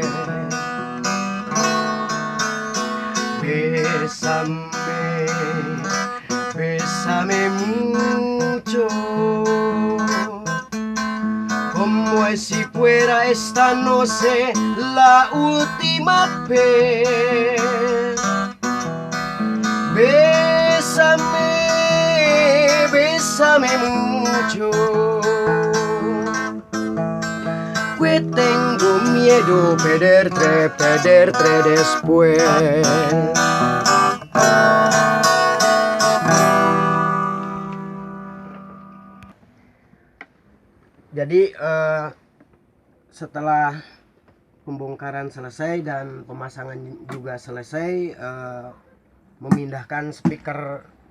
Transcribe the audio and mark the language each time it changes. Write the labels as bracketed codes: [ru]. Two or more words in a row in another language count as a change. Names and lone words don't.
[es] Bésame mucho, como si fuera esta noche la última vez. Bésame mucho, que tengo miedo perderte después. [id] Jadi setelah pembongkaran selesai dan pemasangan juga selesai, memindahkan speaker